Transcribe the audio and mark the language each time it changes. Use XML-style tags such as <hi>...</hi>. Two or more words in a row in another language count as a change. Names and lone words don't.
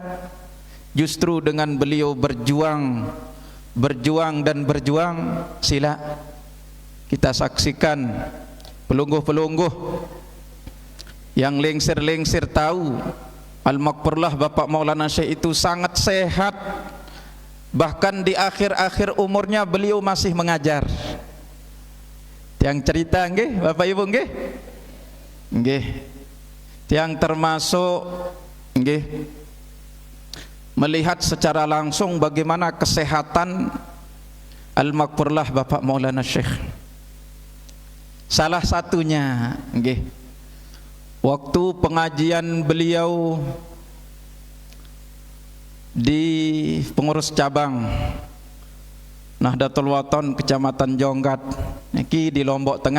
<id>Justru dengan beliau berjuang dan berjuang, sila kita saksikan pelungguh-pelungguh yang lengsir-lengsir tahu Al-Maghfurullah Bapak Maulana Syekh itu sangat sehat. Bahkan di akhir-akhir umurnya beliau masih mengajar. Tiang cerita nggih Bapak Ibu nggih? Nggih. Tiang termasuk nggih melihat secara langsung bagaimana kesehatan Al-Maghfurullah Bapak Maulana Syekh. Salah satunya nggih, waktu pengajian beliau di pengurus cabang Nahdlatul Wathon Kecamatan Jonggat niki di Lombok Tengah.</id>